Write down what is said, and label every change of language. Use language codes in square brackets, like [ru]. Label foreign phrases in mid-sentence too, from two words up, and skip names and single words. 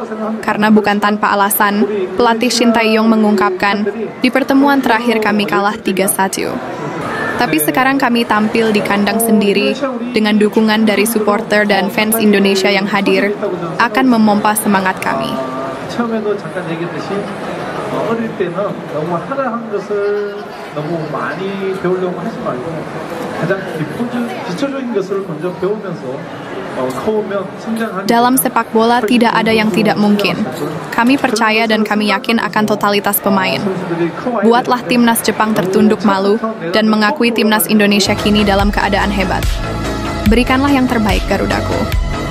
[id] Karena bukan tanpa alasan, pelatih Shin Tae-yong mengungkapkan, di pertemuan terakhir kami kalah 3-1. Tapi sekarang kami tampil di kandang sendiri dengan dukungan dari supporter dan fans Indonesia yang hadir akan memompa semangat kami. [ko] 처음에도 잠깐 얘기했듯이 어릴 때는 너무 하나한 것을 너무 많이 배우려고 하지 말고 가장 기초적인 것을 먼저 배우면서 [id] Dalam sepak bola tidak ada yang tidak mungkin. Kami percaya dan kami yakin akan totalitas pemain. Buatlah timnas Jepang tertunduk malu dan mengakui timnas Indonesia kini dalam keadaan hebat. Berikanlah yang terbaik Garudaku.